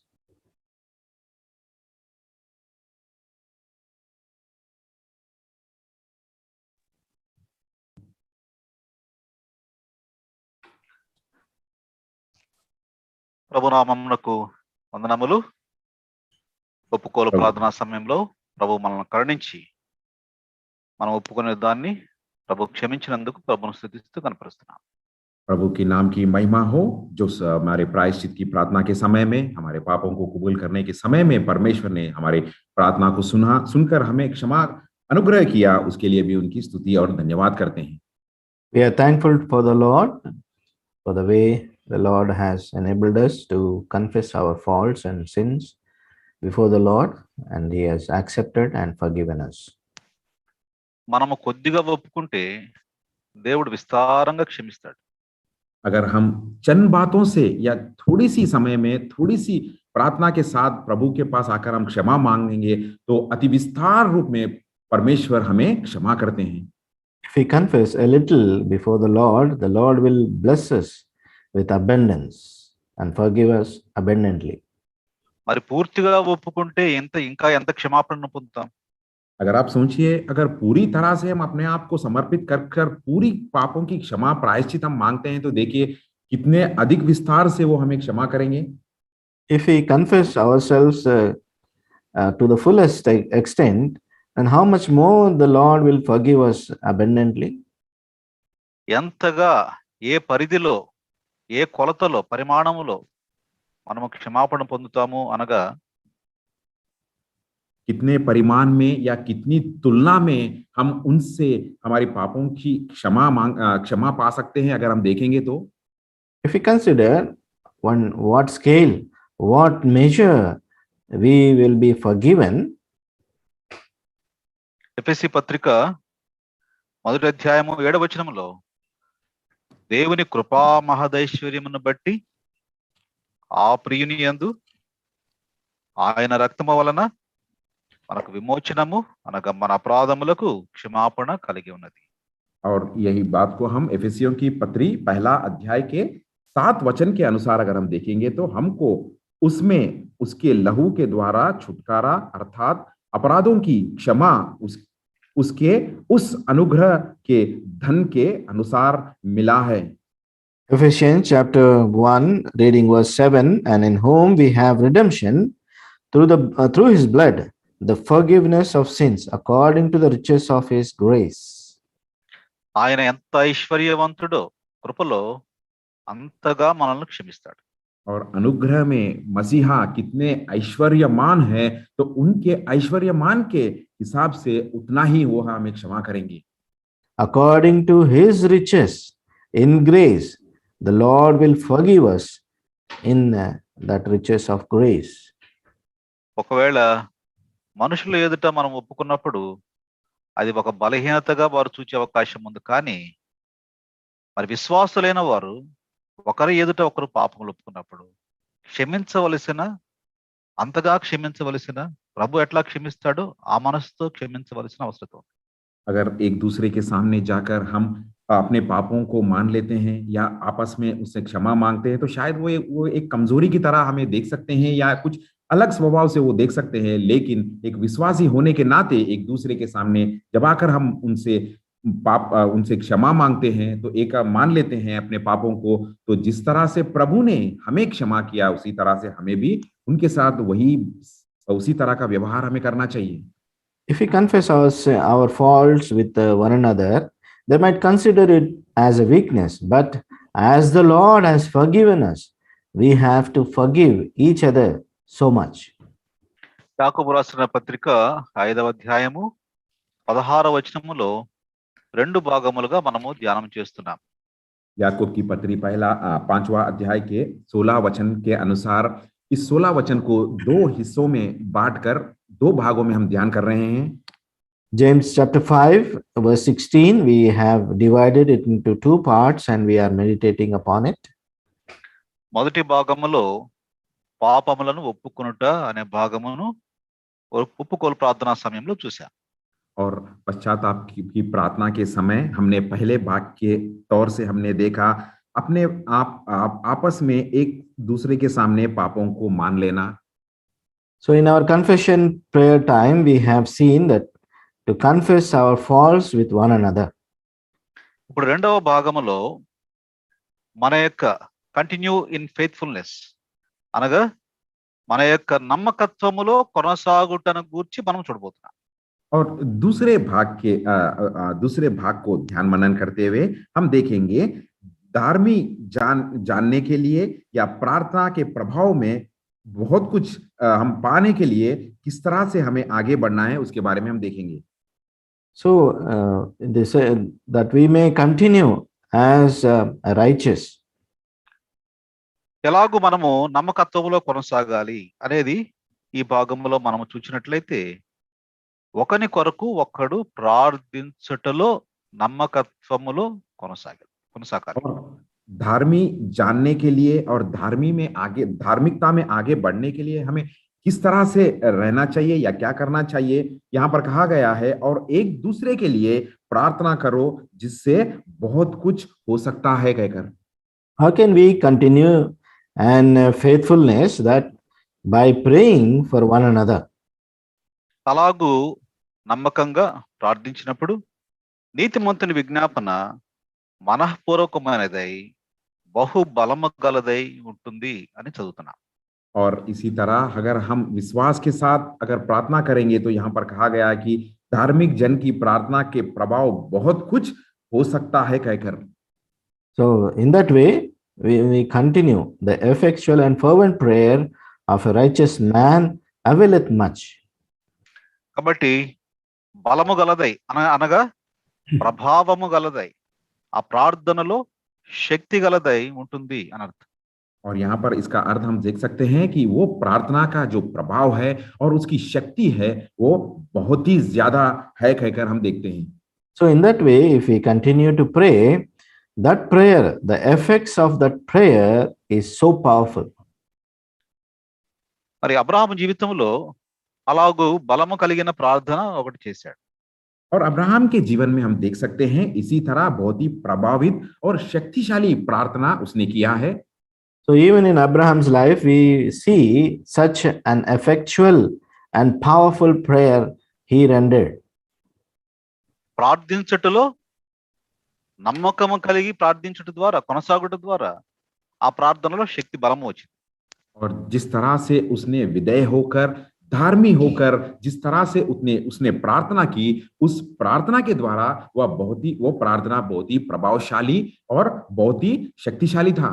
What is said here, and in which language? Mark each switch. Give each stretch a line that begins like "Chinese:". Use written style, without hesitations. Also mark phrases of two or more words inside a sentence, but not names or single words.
Telugu: ప్రభునామమునకు వందనములు. ఒప్పుకోలు ప్రార్థనా సమయంలో ప్రభు మనల్ని కరుణించి మనం ఒప్పుకునే దాన్ని ప్రభు క్షమించినందుకు ప్రభును స్తుతిస్తూ కనపరుస్తున్నాం.
Hindi: प्रभु के नाम की महिमा हो, जो हमारे प्रायश्चित की प्रार्थना के समय में, हमारे पापों को कबूल करने के समय में परमेश्वर ने हमारे प्रार्थना को सुनकर हमें क्षमा अनुग्रह किया, उसके लिए भी उनकी स्तुति और धन्यवाद करते हैं.
English: We are thankful for the Lord, for the way the Lord has enabled us to confess our faults and sins before the Lord, and He has accepted and forgiven us.
Telugu: మనము కొద్దిగా ఒప్పుకుంటే దేవుడు విస్తారంగా క్షమిస్తాడు.
Hindi: अगर हम चंद बातों से या थोड़ी सी समय में थोड़ी सी प्रार्थना के साथ प्रभु के पास आकर हम क्षमा मांगेंगे तो अति विस्तार रूप में परमेश्वर हमें क्षमा करते हैं।
English: If we confess a little before the Lord will bless us with abundance and forgive us abundantly.
Telugu: మరి పూర్తిగా ఒప్పుకుంటే ఇంకా ఎంత క్షమాపణను పొందుతాం?
Hindi: अगर आप सोचिए, अगर पूरी तरह से हम अपने आप को समर्पित कर पूरी पापों की क्षमा प्रायश्चित हम मांगते हैं, तो देखिए कितने अधिक विस्तार से वो हमें क्षमा करेंगे।
English: If we confess ourselves to the fullest extent, and how much more the Lord will forgive us abundantly.
Telugu: ఎంతగా, ఏ పరిధిలో, ఏ కొలతలో, పరిమాణములో మనము క్షమాపణ పొందుతాము అనగా,
Hindi: कितने परिमाण में या कितनी तुलना में हम उनसे हमारी पापों की क्षमा पा सकते हैं, अगर हम देखेंगे तो।
English: If we consider what scale, what measure we will be forgiven.
Telugu: ఎఫెసీ పత్రిక 1వ అధ్యాయము 7వ వచనములో, దేవుని కృపా మహదైశ్వర్యమును బట్టి ఆ ప్రియుని యందు ఆయన రక్తము వలన మనకు విమోచనము అనగా మన అపరాధములకు క్షమాపణ కలిగి ఉన్నది.
Hindi: और यही बात को हम एफेसियों की पत्री 1 अध्याय के 7 वचन के अनुसार अगर हम देखेंगे तो हमको उसमें उसके लहू के द्वारा छुटकारा अर्थात अपराधों की क्षमा उसके उस अनुग्रह के धन के अनुसार मिला है।
English: Ephesians chapter 1 reading verse 7, and in whom we have redemption through his blood, the forgiveness of sins according to the riches of his grace.
Telugu: ఆయన ఎంత ఐశ్వర్యవంతుడో కృపలో అంతగా మనల్ని క్షమిస్తాడు.
Hindi: और अनुग्रह में मसीहा कितने ऐश्वर्यमान है, तो उनके ऐश्वर्यमान के हिसाब से उतना ही वो हमें क्षमा करेंगे।
English: According to his riches in grace, the Lord will forgive us in that riches of grace.
Telugu: ఒకవేళ మనుషుల ఎదుట మనం ఒప్పుకున్నప్పుడు అది ఒక బలహీనతగా వారు చూసే అవకాశం ఉంది. కానీ మరి విశ్వాసులైన వారు ఒకరి ఎదుట ఒకరు పాపములు ఒప్పుకున్నప్పుడు అంతగా క్షమించవలసిన ప్రభు ఎట్లా క్షమిస్తాడో ఆ మనసుతో క్షమించవలసిన అవసరం ఉంది.
Hindi: अगर एक दूसरे के सामने जाकर हम अपने पापों को मान लेते हैं या आपस में उससे क्षमा मांगते हैं, तो शायद वो एक कमजोरी की तरह हमें देख सकते हैं या कुछ अलग स्वभाव से वो देख सकते हैं। लेकिन एक विश्वासी होने के नाते एक दूसरे के सामने जब आकर हम उनसे क्षमा मांगते हैं, तो एक मान लेते हैं अपने पापों को, तो जिस तरह से प्रभु ने हमें क्षमा किया उसी तरह से हमें भी उनके साथ उसी तरह का व्यवहार हमें करना चाहिए।
English: If we confess our faults with one another, they might consider it as a weakness, but as the Lord has forgiven us, we have to forgive each other so much.
Telugu: యాకోబు రాసిన పత్రిక 5వ అధ్యాయము 16వ వచనములో 2 భాగములుగా మనము ధ్యానం చేస్తున్నాం.
Hindi: याकूब की पत्री 5वां अध्याय के 16 वचन के अनुसार इस 16 वचन को 2 हिस्सों में बांटकर 2 भागों में हम ध्यान कर रहे हैं।
English: James chapter 5 verse 16, we have divided it into 2 parts and we are meditating upon it.
Telugu: మొదటి భాగములో పాపములను ఒప్పుకొనుట అనే భాగమును ఒప్పుకోలు ప్రార్థనా సమయంలో చూసాం.
Hindi: और पश्चाताप की प्रार्थना के समय हमने पहले भाग के तौर से हमने देखा अपने आपस में एक दूसरे के सामने पापों को मान लेना।
English: So in our confession prayer time, we have seen that to confess our faults with one another.
Telugu: ఇప్పుడు రెండవ భాగములో మన యొక్క
English: continue in faithfulness
Telugu: అనగా మన యొక్క నమ్మకత్వములో కొనసాగుటను గూర్చి మనం చూడబోతున్నాం.
Hindi: और दूसरे भाग को ध्यान मनन करते हुए हम देखेंगे धार्मिक जानने के लिए या प्रार्थना के प्रभाव में बहुत कुछ हम पाने के लिए किस तरह से हमें आगे बढ़ना है उसके बारे में हम देखेंगे।
English: So this that we may continue as righteous.
Telugu: ఎలాగూ మనము నమ్మకత్వములో కొనసాగాలి అనేది ఈ భాగంలో మనము చూసినట్లయితే ఒకని కొరకు ఒకడు ప్రార్థించుటలో నమ్మకత్వములో కొనసాగాలి.
Hindi: धार्मी जानने के लिए और धार्मिकता में आगे बढ़ने के लिए हमें किस तरह से रहना चाहिए या क्या करना चाहिए, यहाँ पर कहा गया है। और एक दूसरे के लिए प्रार्थना करो जिससे बहुत कुछ हो सकता है कहकर।
English: How can we continue and faithfulness that by praying for one another?
Telugu: అలాగూ నమ్మకంగా ప్రార్థించినప్పుడు నీతిమంతుని విజ్ఞాపన మనఃపూర్వకమైనదై బహుబలము గలదై ఉంటుంది అని చదువుతున్నాం.
Hindi: और इसी तरह अगर हम विश्वास के साथ अगर प्रार्थना करेंगे तो यहाँ पर कहा गया है कि धार्मिक जन की प्रार्थना के प्रभाव बहुत कुछ हो सकता है कहकर।
English: So in that way, we continue. The effectual and fervent prayer of a righteous man availeth much.
Telugu: కాబట్టి బలము గలదై అనగా ప్రభావము గలదై, ఆ ప్రార్థనలో శక్తి గలదై ఉంటుంది అని అర్థం.
Hindi: और यहाँ पर इसका अर्थ हम देख सकते हैं कि वो प्रार्थना का जो प्रभाव है और उसकी शक्ति है वो बहुत ही ज्यादा है कहकर हम देखते हैं।
English: So in that way, if we continue to pray, that prayer, the effects of that prayer is so powerful.
Telugu: మరి అబ్రహాము జీవితంలో అలాగూ బలము కలిగిన ప్రార్థన ఒకటి చేశాడు.
Hindi: और अब्राहम के जीवन में हम देख सकते हैं इसी तरह बहुत ही प्रभावित और शक्तिशाली प्रार्थना उसने किया है।
English: So even in Abraham's life, we see such an effectual and powerful prayer he rendered.
Telugu: ప్రార్థించుటలో నమ్మకము కలిగి ప్రార్థించుట ద్వారా, కొనసాగుట ద్వారా ఆ ప్రార్థనలో శక్తి బలము వచ్చింది.
Hindi: और जिस तरह से उसने विधेय होकर, धार्मी होकर, जिस तरह से उसने प्रार्थना की, उस प्रार्थना के द्वारा वो प्रार्थना बहुत ही प्रभावशाली और बहुत ही शक्तिशाली था।